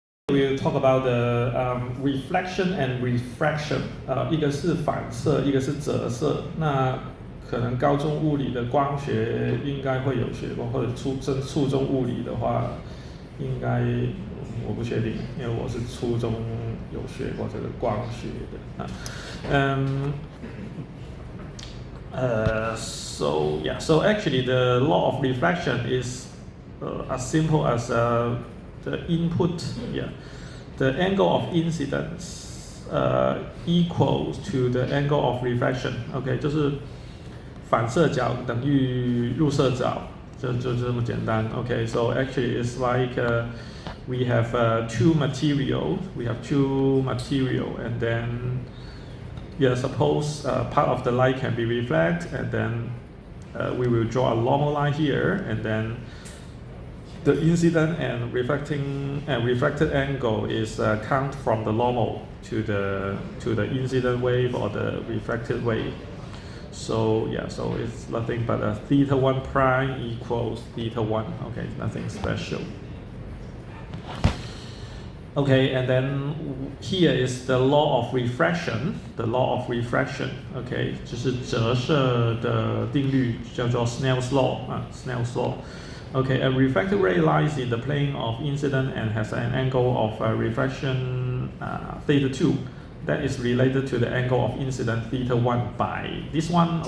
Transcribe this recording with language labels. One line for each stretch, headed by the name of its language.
English: We'll talk about the reflection and refraction.
Chinese: 一个是反射，一个是折射。那可能高中物理的光学应该会有学过，或者初中物理的话，应该我不确定，因为我是初中有学过这个光学的。
English: So actually the law of reflection is as simple as the input, the angle of incidence equals to the angle of reflection.
Chinese: OK， 就是反射角等于入射角，就这么简单。
English: OK， so actually it's like we have two material, and then suppose part of the light can be reflected, and then we will draw a normal line here, and then the incident and refracted angle is count from the normal to the incident wave or the refracted wave. So it's nothing but a theta 1 prime equals theta 1. Okay, nothing special. Okay, and then here is the law of refraction.
Chinese: Okay, 就是折射的定律，叫做 Snell's law.
English: Snell's law. Okay, a refracted ray lies in the plane of incident and has an angle of refraction theta 2 that is related to the angle of incident theta 1 by this one.